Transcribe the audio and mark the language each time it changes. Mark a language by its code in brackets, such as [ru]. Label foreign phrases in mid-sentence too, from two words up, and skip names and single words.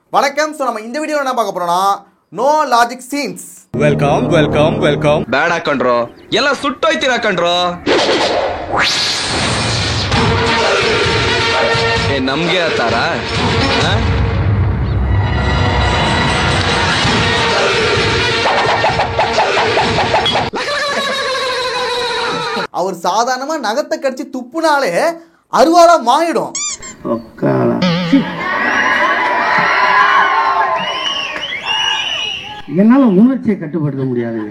[ta] வணக்கம். ஸோ நம்ம இந்த வீடியோ என்ன பார்க்க போறோம்னா [en] no logic scenes. welcome bad [kn] ಹಾಕೊಂಡ್ರೋ ಎಲ್ಲ ಸುಟ್ಟೋಯ್ತೀರ ಹಾಕೊಂಡ್ರೋ ಏ ನಮ್ಗೆ ಆತಾರ [ta] அவர் சாதாரணமா நகத்தை கடிச்சு துப்புனாலே அருவாளா மாறிடும். என்னால உணர்ச்சியை கட்டுப்படுத்த முடியாதுங்க.